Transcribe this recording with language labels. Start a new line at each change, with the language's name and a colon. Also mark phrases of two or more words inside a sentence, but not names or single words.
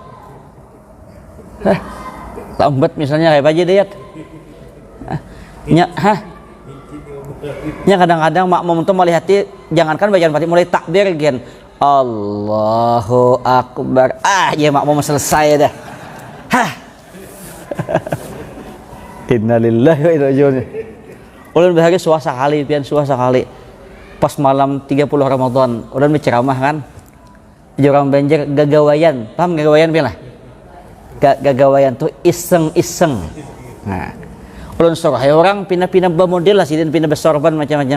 Indonesian: Lambat misalnya kayak aja deh. Nya kadang-kadang makmum tuh melihat jangankan bacaan Fatihah mulai takbir gen.
Arabic: Allahu Akbar.
Indonesian: Ya makmum selesai dah.
Arabic: Innalillahi wa inna ilaihi raji'un.
Banjar: Ulun bahari suasa kali pas malam 30 Ramadan ulun berceramah kan di orang Banjar gagawayan, paham gagawayan pian lah? Gagawayan tuh iseng-iseng. Nah, ulun suruh orang pindah-pindah bermodel lah sidin pindah bersorban macam-macam.